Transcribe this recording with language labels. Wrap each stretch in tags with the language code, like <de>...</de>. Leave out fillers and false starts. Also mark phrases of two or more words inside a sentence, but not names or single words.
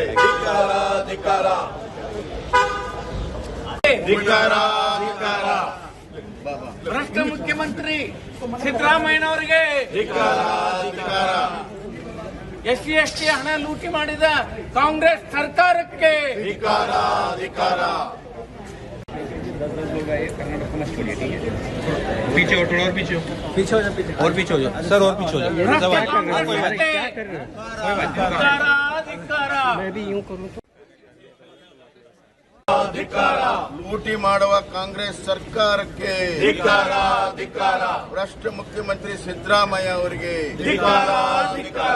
<kn>ಧಿಕ್ಕಾರ ಧಿಕ್ಕಾರ ಧಿಕ್ಕಾರ ಧಿಕ್ಕಾರ ಭ್ರಷ್ಟ ಮುಖ್ಯಮಂತ್ರಿ ಸಿದ್ದರಾಮಯ್ಯನವರಿಗೆ ಧಿಕ್ಕಾರ ಧಿಕ್ಕಾರ ಎಸ್ಸಿ ಎಸ್ಟಿ ಹಣ ಲೂಟಿ ಮಾಡಿದ ಕಾಂಗ್ರೆಸ್ ಸರ್ಕಾರಕ್ಕೆ ಧಿಕ್ಕಾರ ಧಿಕ್ಕಾರ</kn> <hi>पीछे हो थोड़ा और पीछे हो और पीछे हो जाओ सर और पीछे हो जाओ</hi> <kn>ಧಿಕ್ಕಾರ ಧಿಕ್ಕಾರ ಧಿಕ್ಕಾರ ಲೂಟಿ ಮಾಡುವ ಕಾಂಗ್ರೆಸ್ ಸರ್ಕಾರಕ್ಕೆ ಧಿಕ್ಕಾರ ಧಿಕ್ಕಾರ ಭ್ರಷ್ಟ ಮುಖ್ಯಮಂತ್ರಿ ಸಿದ್ದರಾಮಯ್ಯ ಅವರಿಗೆ ಧಿಕ್ಕಾರ ಧಿಕ್ಕಾರ</kn>